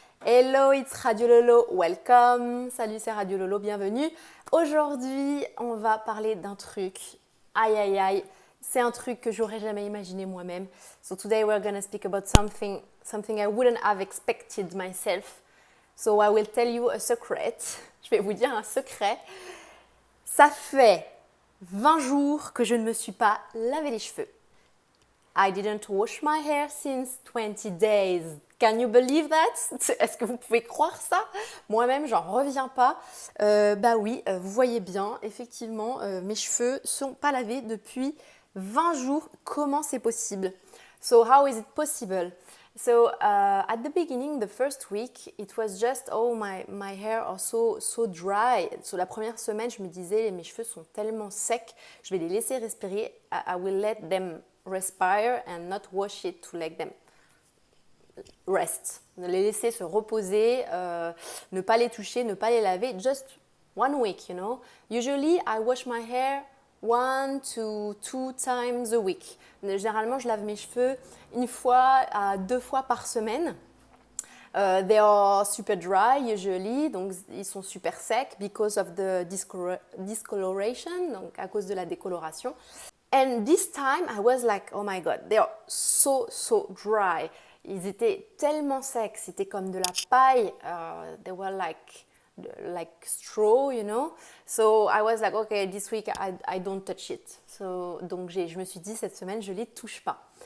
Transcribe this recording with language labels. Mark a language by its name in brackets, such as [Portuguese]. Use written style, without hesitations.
[English] Hello, it's Radio Lolo, welcome. [French] Salut, c'est Radio Lolo, bienvenue. Aujourd'hui, on va parler d'un truc. Aïe, aïe, aïe. C'est un truc que j'aurais jamais imaginé moi-même. [English] So today we're gonna speak about something I wouldn't have expected myself. So I will tell you a secret. [French] Je vais vous dire un secret. Ça fait 20 jours que je ne me suis pas lavé les cheveux. [English] I didn't wash my hair since 20 days. Can you believe that? [French] Est-ce que vous pouvez croire ça? Moi-même, j'en reviens pas. Bah oui, vous voyez bien, effectivement, mes cheveux sont pas lavés depuis 20 jours. Comment c'est possible? [English] So how is it possible? So at the beginning, the first week, it was just, oh, my hair are so dry. [French] So la première semaine, je me disais, mes cheveux sont tellement secs, je vais les laisser respirer. [English] I will let them respire and not wash it to let them rest. [French] Les laisser se reposer, ne pas les toucher, ne pas les laver. [English] Just 1 week, you know. Usually, I wash my hair 1 to 2 times a week. [French] Généralement, je lave mes cheveux 1 fois à 2 fois par semaine. [English] They are super dry usually, [French] donc ils sont super secs [English] because of the discoloration, [French] donc à cause de la décoloration. [English] And this time, I was like, oh my god, they are so dry. [French] Ils étaient tellement secs, c'était comme de la paille. [English] They were like straw, you know. So I was like, okay, this week I don't touch it. [French] So donc je me suis dit cette semaine je les touche pas.